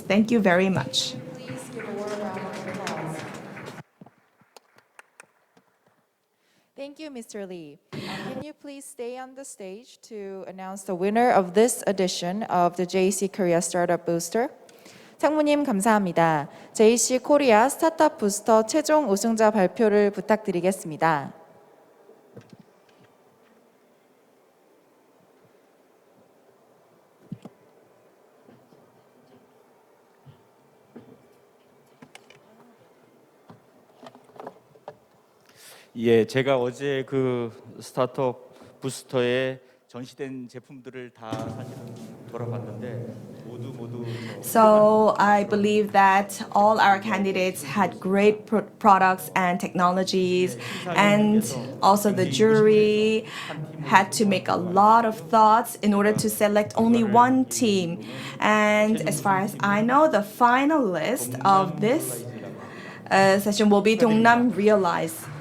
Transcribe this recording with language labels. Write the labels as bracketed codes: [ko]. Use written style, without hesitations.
[en] Thank you very much. Please give a warm round of applause. Thank you, Mr. Lee. Can you please stay on the stage to announce the winner of this edition of the JEC Korea Startup Booster? [ko] 상무님 감사합니다. JEC 코리아 스타트업 부스터 최종 우승자 발표를 부탁드리겠습니다. 예, 제가 어제 그 스타트업 부스터에 전시된 제품들을 다 사실은 돌아봤는데 모두 [en] So I believe that all our candidates had great products and technologies, and also the jury had to make a lot of thoughts in order to select only one team. And as far as I know, the finalist of this session will be Dongnam Realize.